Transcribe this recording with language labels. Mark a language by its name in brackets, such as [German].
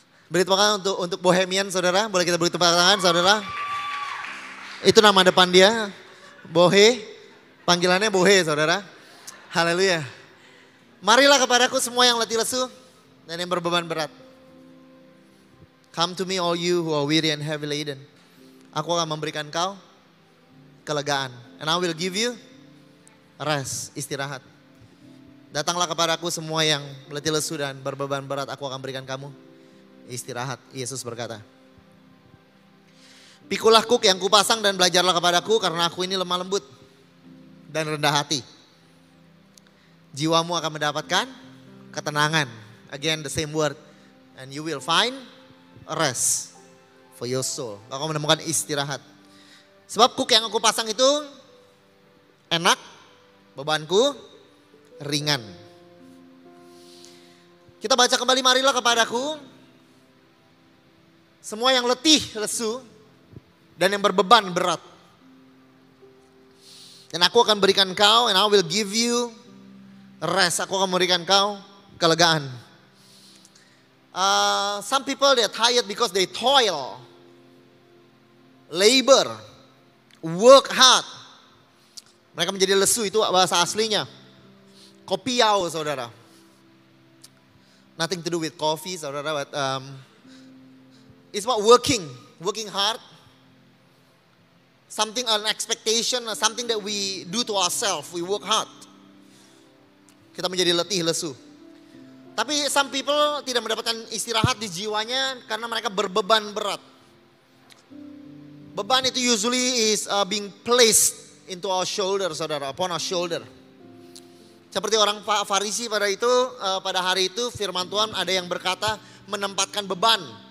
[Indonesian] Beri tepuk tangan untuk Bohemian, saudara. Boleh kita beri tepuk tangan, saudara. Itu nama depan dia, Bohe. Panggilannya Bohe, saudara. Haleluya. Marilah kepadaku semua yang letih lesu dan yang berbeban berat. [English] Come to me all you who are weary and heavy laden. [Indonesian] Aku akan memberikan kau kelegaan. [English] And I will give you rest, [Indonesian] istirahat. Datanglah kepadaku semua yang letih lesu dan berbeban berat. Aku akan berikan kamu istirahat. Yesus berkata. Pikulah kuk yang kupasang dan belajarlah kepadaku karena aku ini lemah lembut dan rendah hati. Jiwamu akan mendapatkan ketenangan. [English] Again the same word. And you will find rest for your soul. [Indonesian] Kau menemukan istirahat. Sebab kuk yang aku pasang itu enak, bebanku ringan. Kita baca kembali, marilah kepadaku semua yang letih, lesu, dan yang berbeban berat. Dan aku akan berikan kau, [English] and I will give you rest. [Indonesian] Aku akan memberikan kau kelegaan. [English] Some people they are tired because they toil, labor, work hard. [Indonesian] Mereka menjadi lesu, itu bahasa aslinya. Kopiau, saudara. [English] Nothing to do with coffee, saudara, but it's about working hard something, an expectation, something that we do to ourselves. We work hard. [Indonesian] Kita menjadi letih lesu. Tapi [English] some people [Indonesian] tidak mendapatkan istirahat di jiwanya karena mereka berbeban berat. Beban itu usually is being placed into our shoulder, saudara, upon our shoulder. Seperti orang Farisi pada hari itu firman Tuhan ada yang berkata menempatkan beban.